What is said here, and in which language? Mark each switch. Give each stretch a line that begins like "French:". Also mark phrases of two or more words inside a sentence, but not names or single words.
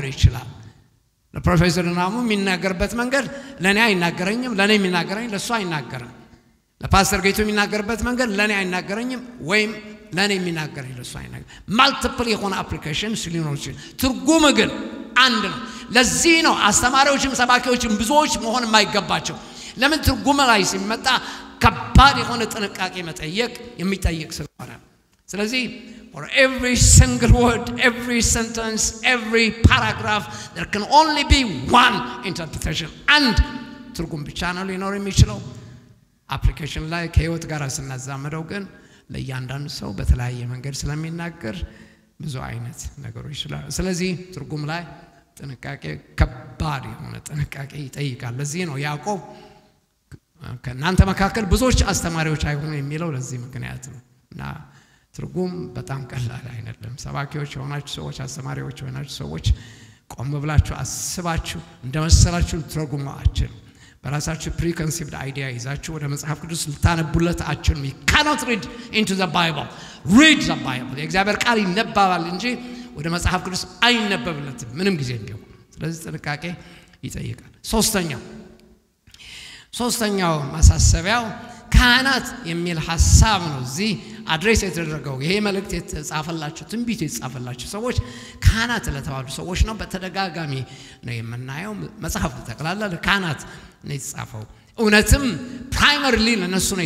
Amharic: ይችላል ለፕሮፌሰር ናሙ የሚናገርበት መንገድ ለኔ አይናገረኝም ለኔ የሚናገረኝ ለሱ አይናገርም ለፓስተር ጌቱ የሚናገርበት መንገድ ለኔ አይናገረኝም ወይም ለኔ የሚናገረኝ ለሱ አይናገር ማልቲፕል የሆነ አፕሊኬሽንስ ሊኖሩ ይችላል ትርጉም ግን አንድ ነው ለዚህ ነው አስተማሪዎችም ሰባኪዎችም ብዙዎች መሆን የማይገባቸው ለምን ትርጉም ላይ ሲመጣ ከባድ የሆነ ጥንቃቄ መጠየቅ የሚጠይቅ ስለሆነ ስለዚህ
English: for every single word every sentence every paragraph there can only be one interpretation and
Amharic: ትርጉም ብቻ ነው ሊኖር የሚችለው አፕሊኬሽን ላይ ከህይወት ጋር ስናዛመደው ግን ለእያንዳንዱ ሰው በተለያየ መንገድ ስለሚናገር ብዙ አይነት ነገሮች ይችላል ስለዚህ ትርጉም ላይ ጥንቃቄ ከባድ የሆነ ጥንቃቄ ይጠይቃል ለዚህ ነው ያዕቆብ ከናንተ መካከል ብዙዎች አስተማሪዎች አይሆኑ የሚለው ለዚህ ምክንያት ነውና ትርጉም በጣም ቀላል አይደለም ሰባኪዎች ሆናችሁ ሰዎች አስተማሪዎች ሆናችሁ ሰዎች ቆም ብላችሁ አስባችሁ እንደመሰላችሁ ትርጉማችሁ በራሳችሁ
English: preconceived idea
Amharic: ይዛችሁ ወደ መጽሐፍ ቅዱስ ልታነቡለት አትችሉም
English: you cannot read into the bible read the bible
Amharic: የእግዚአብሔር ቃል ይነበባል እንጂ ወደ መጽሐፍ ቅዱስ አይነበብለትም ምንም ጊዜ ቢሆን ስለዚህ ጥንቃቄ ይጠይቃል ሶስተኛው ማሳሰቢያው ካህናት የሚል ሐሳብ ነው እዚህ አድሬስ የተደረገው ይሄ መልእክት የተጻፈላችሁ ትንቢት የተጻፈላችሁ ሰዎች ካህናት ለተባሉ ሰዎች ነው በተደጋጋሚ ነው የምናየው መጽሐፍ ተጠቅላላ ለካህናት ነው የተጻፈው እውነትም ፕራይመሪሊ ለነሱ ነው